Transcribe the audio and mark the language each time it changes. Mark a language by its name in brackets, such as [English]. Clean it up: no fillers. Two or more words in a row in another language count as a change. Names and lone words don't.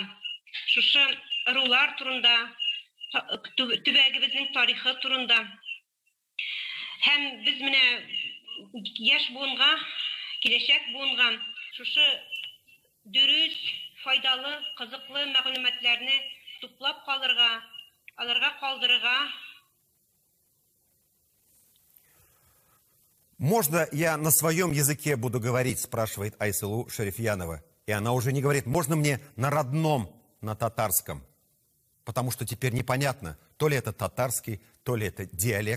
[Tatar] Шушы ырулар турында, төбәгебезнең тарихы турында. Һәм без менә яшь буынга, киләчәк буынга шушы дөрес, файдалы, кызыклы мәгълүматларны туплап калырга, аларга калдырырга. [Russian] Можно я на своем языке буду говорить, спрашивает Айсылу Шарифьянова. И она уже не говорит, можно мне на родном, на татарском. Потому что теперь непонятно, то ли это татарский, то ли это диалект.